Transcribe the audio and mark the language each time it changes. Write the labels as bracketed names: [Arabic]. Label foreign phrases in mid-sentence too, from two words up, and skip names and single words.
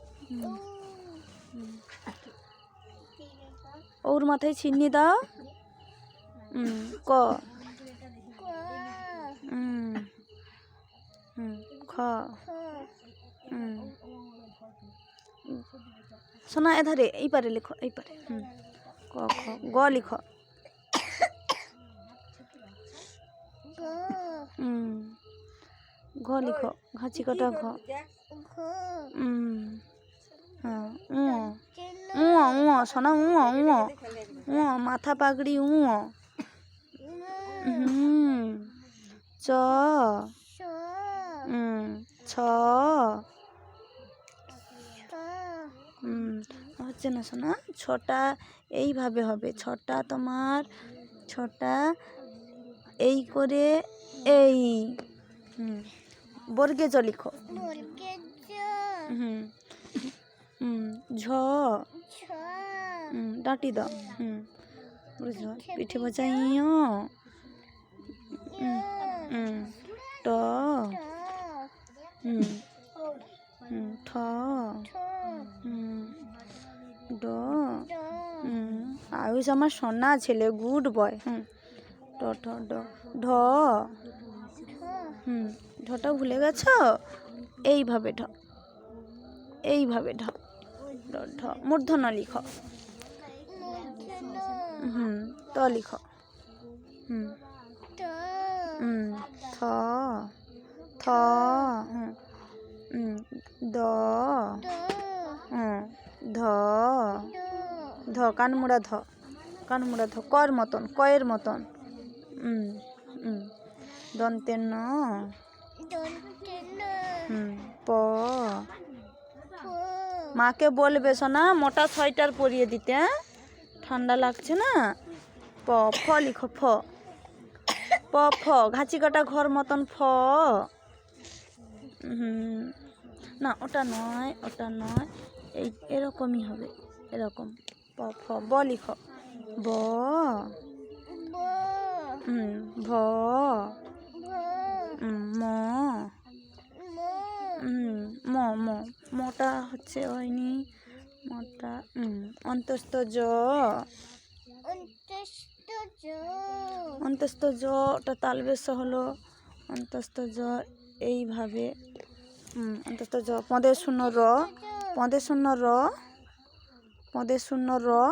[Bangla] ওর মাথায় চিহ্নি দাও। ক। খ। সোনা এধারে এই পারে লিখো, এই পারে। ক খ। গ লিখো। ঘ লিখো, ঘাচি কাটা ঘ। সোনা মাথা পাগড়ি চ। ছ। হচ্ছে না সোনা, ছটা এইভাবে হবে। ছটা তোমার, ছটা এই করে এই। বর্গে জ লিখো। ঝ। ডাঁটি দাও। পিঠে বজাই ট। ঠ। ড। আয়ুষ আমার সোনা ছেলে, [English] good boy. [Bangla] ট ঠ ড। ঢ। ঢটা ভুলে গেছ? এইভাবে ঢ, এইভাবে ঢ। ঢ। মূর্ধন্য লিখো। ত লিখো। থ। থ। দ। ধ। ধ। কানমুড়া ধ, কানমুড়া ধ। কর মতন, কয়ের মতন। দন্তে ন। প। মাকে বলবে সোনা মোটা সোয়েটার পরিয়ে দিতে, ঠান্ডা লাগছে না। প। ফ লিখো। ফ। প ফ। ঘাচি কাটা ঘর মতন ফ। না ওটা নয়, ওটা নয়, এই এরকমই হবে, এরকম। প ফ। ব লিখো। ব। ভ। ম। ম। ম। মটা হচ্ছে হয়নি, মটা। অন্তস্থ জ। অন্তস্থ জ, ওটা তালবেশ হলো। অন্তস্থ জ এইভাবে। অন্তস্থ জ। পদের শূন্য র। পদের শূন্য র। পদের শূন্য র।